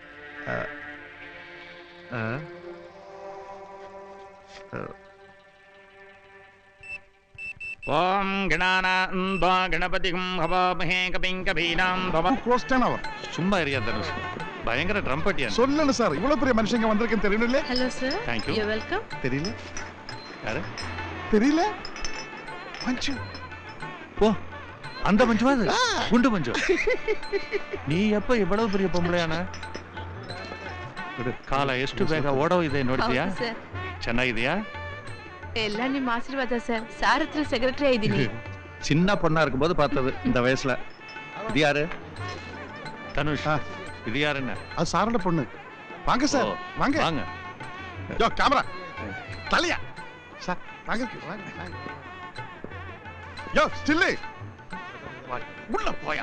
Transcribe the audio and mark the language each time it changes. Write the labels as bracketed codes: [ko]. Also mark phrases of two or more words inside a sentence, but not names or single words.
[sa] ஓம் கணானாந்தா கணபதிம் ஹவாமஹே கபிம் கபீனாம் பவ. [ta] சும்மா ஏரியா தனுஷ், பயங்கர ட்ரம் பட்டியா. சொல்லல சார், இவ்வளவு பெரிய மனுஷங்க வந்திருக்கேன்னு தெரியல. ஹலோ சார். [en] Thank you. You welcome. [ta] தெரியல. யாரு? தெரியல. மஞ்சு. ஓ, அந்த மஞ்சுவா? குண்டு மஞ்சு. ನೀ எப்ப ಇவ்வளவு பெரிய பொம்பளைಯಾನ? [kn] ಕಾಲ ಎಷ್ಟು ಬೇಗ ಓಡೋಗಿದೆ ನೋಡ್ತೀಯಾ? ಚೆನ್ನಾಗಿದೆಯಾ? ಎಲ್ಲ ನಿಮ್ಮ ಆಶೀರ್ವಾದ ಸರ್. ಸಾರ್ ಹತ್ರ ಸೆಕ್ರೆಟರಿ ಆಗಿದ್ದೀನಿ. [ta] சின்ன பொண்ணா இருக்கும்போது பார்த்தது இந்த வயசுல. இது யாரு? தனுஷ். இது யாருன்னா? அது சாரோட பொண்ணு. வாங்க சார், வாங்க வாங்க. யோ கேமரா தலையா சார், வாங்க வாங்க. யோ ஸ்டில் உள்ள போயா.